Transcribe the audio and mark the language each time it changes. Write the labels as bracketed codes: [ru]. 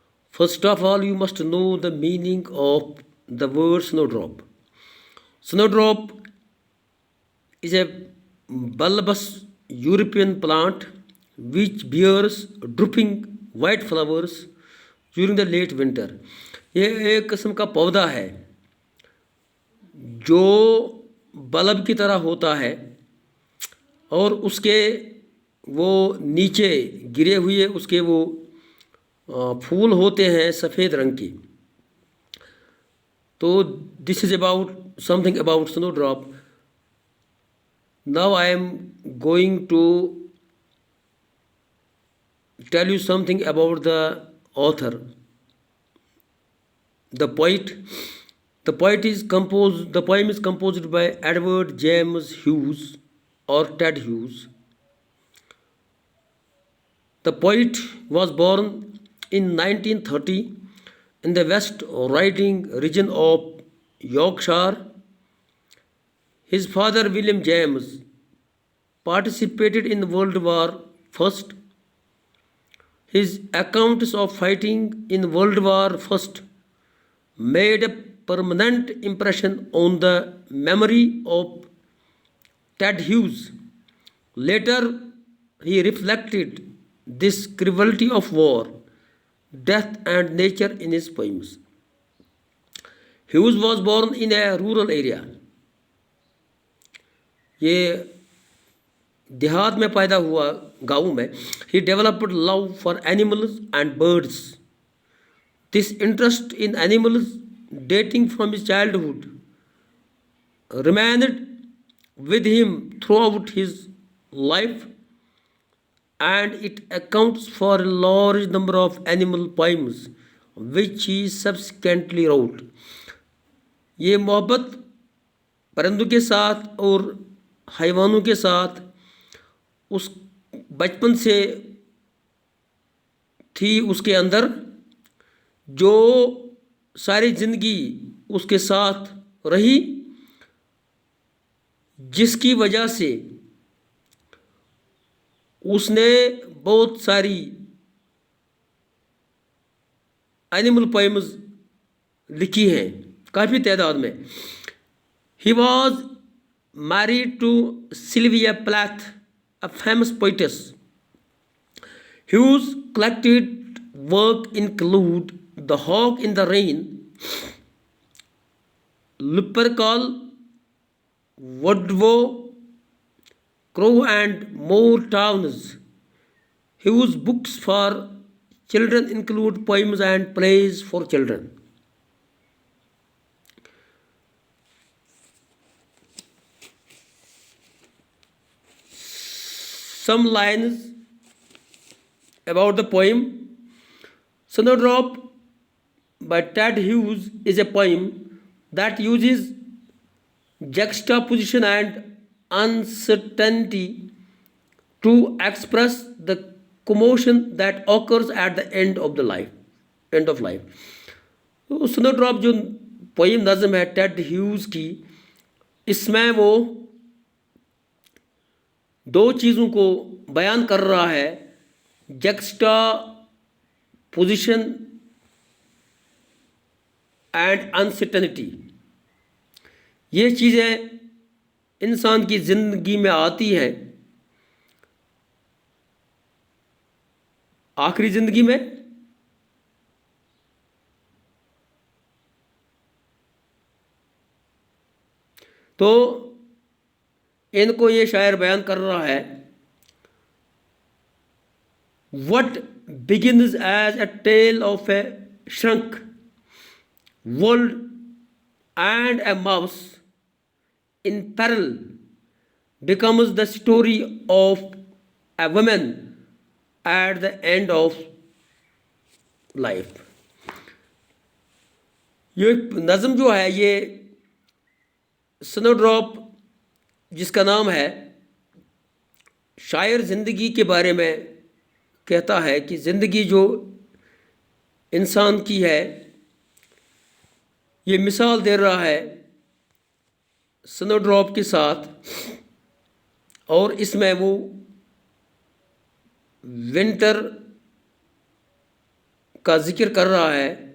[en] First of all, you must know the meaning of the word snowdrop. Snowdrop is a bulbous European plant which bears drooping white flowers during the late winter. [ur] یہ ایک قسم کا پودا ہے جو bulb کی طرح ہوتا ہے اور اس کے وہ نیچے گرے ہوئے اس کے وہ پھول ہوتے ہیں سفید رنگ کے. [en] تو this is about something about snowdrop. Now I am going to tell you something about the author, the poet. The poem is composed by Edward James Hughes or Ted Hughes. The poet was born in 1930 in the West Riding region of Yorkshire. His father, William James, participated in World War I. His accounts of fighting in World War I made a permanent impression on the memory of Ted Hughes. Later, he reflected this cruelty of war, death, and nature in his poems. Hughes was born in a rural area. [ur] یہ دیہات میں پیدا ہوا گاؤں میں. [en] He developed love for animals and birds. This interest in animals, dating from his childhood, remained with him throughout his life, and it accounts for a large number of animal poems which he subsequently wrote. [ur] یہ محبت پرندوں کے ساتھ اور حیوانوں کے ساتھ اس بچپن سے تھی اس کے اندر، جو ساری زندگی اس کے ساتھ رہی، جس کی وجہ سے اس نے بہت ساری [en] animal poems [ur] لکھی ہیں کافی تعداد میں. [en] He was married to Sylvia Plath, a famous poetess. Hughes' collected work include The Hawk in the Rain, Lupercal, Woodrow, Crow, and more towns. Hughes' books for children include poems and plays for children. Some lines about the poem. Snowdrop by Ted Hughes is a poem that uses juxtaposition and uncertainty to express the commotion that occurs at the end of life. [ur] تو Snowdrop جو poem نظم ہے ٹیڈ ہیوز کی، اس میں وہ دو چیزوں کو بیان کر رہا ہے: [en] Juxtaposition and uncertainty. [ur] یہ چیزیں انسان کی زندگی میں آتی ہیں، آخری زندگی میں تو ان کو یہ شاعر بیان کر رہا ہے. [en] What begins as a tale of a shrunk world and a mouse in peril becomes the story of a woman at the end of life. [ur] یہ نظم جو ہے، یہ سنو ڈراپ جس کا نام ہے شاعر زندگی کے بارے میں کہتا ہے کہ زندگی جو انسان کی ہے یہ مثال دے رہا ہے سنو ڈراپ کے ساتھ، اور اس میں وہ ونٹر کا ذکر کر رہا ہے.